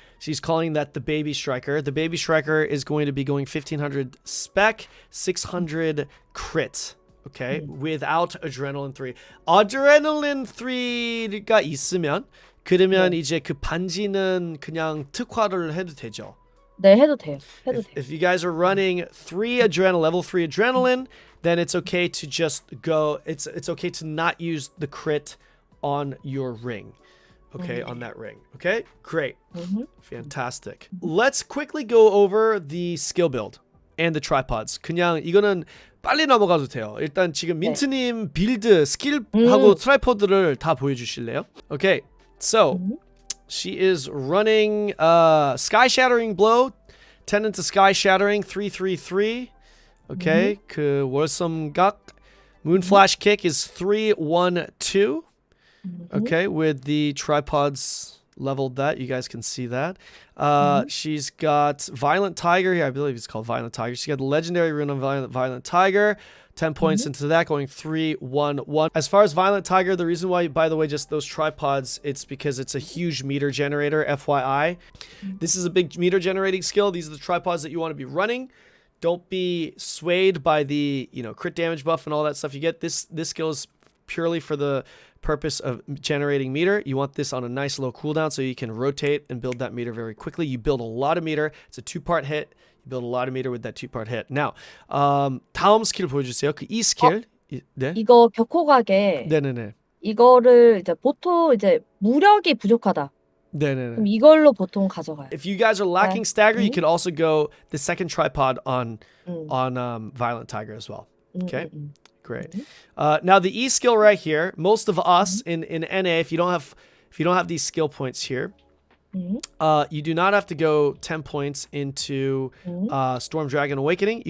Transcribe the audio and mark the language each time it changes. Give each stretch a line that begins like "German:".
English: She's calling that the baby striker. The baby striker is going to be going 1500 spec, 600 crit. Okay, without adrenaline 3.
Korean: Adrenaline 3가 있으면 그러면 이제 그 반지는 그냥 특화를 해도 되죠. 네, 해도 돼요.
English: If you guys are running level 3 adrenaline, then it's okay to just go. It's okay to not use the crit on your ring. Okay, on that ring. Okay, great, fantastic. Let's quickly go over the skill build and the tripods.
Korean: 그냥 이거는 빨리 넘어가도 돼요. 일단 지금 민트님 빌드 스킬하고 트라이포드를 다 보여주실래요?
English: Okay, so. She is running Sky Shattering Blow, Tendon to Sky Shattering 333. Okay,
Korean: 그 월섬각.
English: Moon Flash Kick is 312. Okay, with the tripods leveled that. You guys can see that. She's got Violent Tiger here. I believe it's called Violent Tiger. She's got the legendary rune on Violent Tiger. 10 points into that, going 3-1-1. As far as Violent Tiger, the reason why, by the way, just those tripods, it's because it's a huge meter generator, FYI. This is a big meter generating skill. These are the tripods that you want to be running. Don't be swayed by the, crit damage buff and all that stuff you get. This skill is purely for the purpose of generating meter. You want this on a nice low cooldown so you can rotate and build that meter very quickly. You build a lot of meter. It's a 2-part hit. You build a lot of meter with that 2-part hit.
Korean: Now, 다음 스킬 보여주세요. 그 이 스킬. 네. 이거 격호각에 네네네. 이거를 이제 보통 이제 무력이 부족하다. 네네네. 그럼 이걸로 보통 가져가요.
English: If you guys are lacking stagger, you could also go the second tripod on Violent Tiger as well. Okay, great. Now the E skill right here. Most of us in NA, if you don't have these skill points here, you do not have to go 10 points into Storm Dragon Awakening.